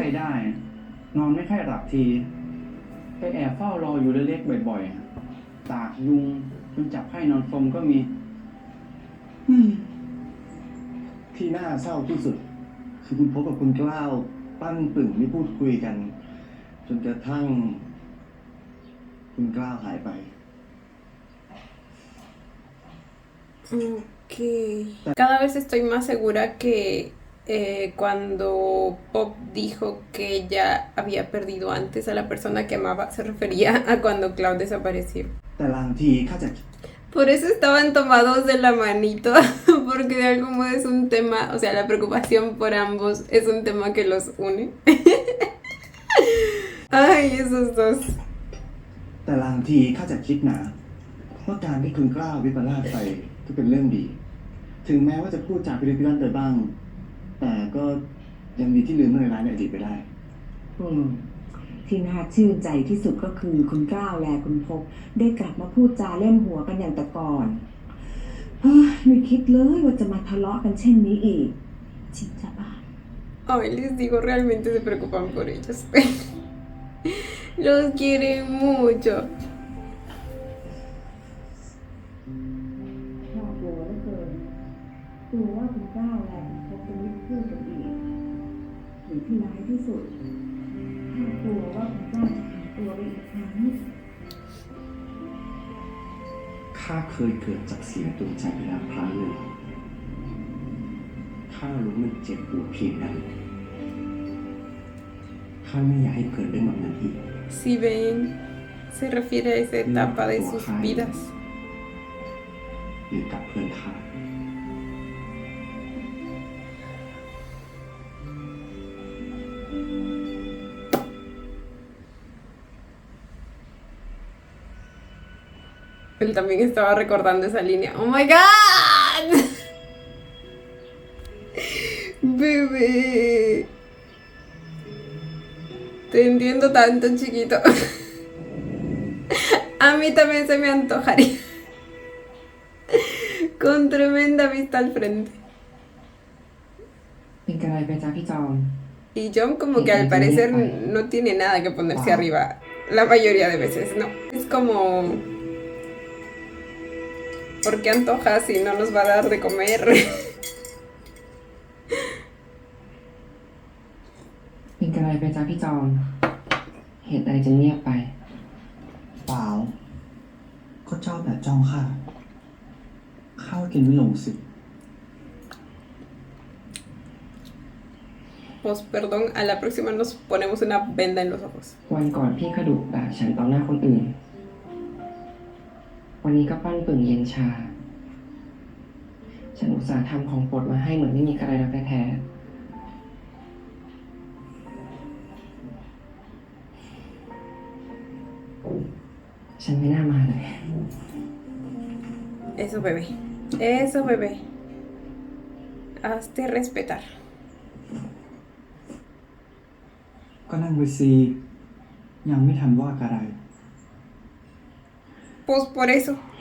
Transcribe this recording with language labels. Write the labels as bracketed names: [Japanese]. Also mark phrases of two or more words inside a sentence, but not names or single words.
[Spanish] preocupación. [Thai] ได้ นอนไม่ค่อยหลับทีไปแอบเฝ้ารออยู่เล็กๆบ่อยๆตากยุงจนจับไข้นอนสมก็มี ที่น่าเศร้าที่สุด คือคุณพบกับคุณกล้าวปั้นปึ่งไม่พูดคุยกัน จนกระทั่ง คุณกล้าวหายไป Ok. [Spanish] Cada vez estoy más segura que cuando Pop dijo que ella había perdido antes a la persona que amaba, se refería a cuando Cloud desapareció. [Thai] แต่บางทีข้าจะ [Spanish] Por eso estaban tomados de la manito, porque de algún modo es un tema, o sea, la preocupación por ambos es un tema que los une. Ay, esos dos. [Thai] แต่บางทีข้าจะคิดนะว่าการที่คุณกล้าววิปลาสไปก็เป็นเรื่องดี ถึงแม้ว่าจะพูดจาพิริพิรันไปบ้าง แต่ก็ยังดีที่ลืมเรื่องร้ายในอดีตไปได้ ที่น่าชื่นใจที่สุดก็คือคุณกล้าวและคุณพบได้กลับมาพูดจาเล่นหัวกันอย่างแต่ก่อนเฮ้ยไม่คิดเลยว่าจะมาทะเลาะกันเช่นนี้อีกชินจะบ้า [Spanish] Ay, les digo, realmente se preocupan por ellos. Los quieren mucho. [Thai] น่ากลัวเหลือเกินกลัวว่าคุณกล้าวและคุณพบจะไม่พูดกันอีกหรือที่ร้ายที่สุดกลัวว่าคุณกล้าวจะหายตัวไปอีกครั้ง ข้าเคยเกิดจากเสียดวงใจไปแล้วครั้งหนึ่งข้ารู้มันเจ็บปวดเพียงใดข้าไม่อยากให้เกิดเรื่องแบบนั้นอีก [Spanish] Si ven, se refiere a esa etapa de sus vidas. [Thai] หรือกับเพื่อนข้า [Spanish] Él también estaba recordando esa línea. [English] ¡Oh my god! [Spanish] Bebé. Te entiendo tanto, chiquito. A mí también se me antojaría. Con tremenda vista al frente. [Thai] เป็นกระไรไปจ้าพี่จอม [Spanish] Y John como que al parecer no tiene nada que ponerse arriba. La mayoría de veces, no. Es como... ¿Por qué antoja si no nos va a dar de comer? [Thai] เป็นกระไรไปจ้าพี่จอม เหตุใดจึงเงียบไป เปล่า ก็เจ้าแต่จ้องข้า ข้าวกินไม่ลงสิ [Spanish] Pues perdón, a la próxima nos ponemos una venda en los ojos. [Thai] วันก่อนพี่กระดุด่าฉันต่อหน้าคนอื่น วันนี้ก็ปั้นปึ่งเย็นชา ฉันอุตส่าห์ทำของโปรดมาให้เหมือนไม่มีกระไรรักแท้ๆฉันไม่น่ามาเลย [Spanish] Eso, bebé. Eso, bebé. Hazte respetar. [Thai] ก็นั่งไปซียังไม่ทันว่าอะไร [Spanish] Pues por eso.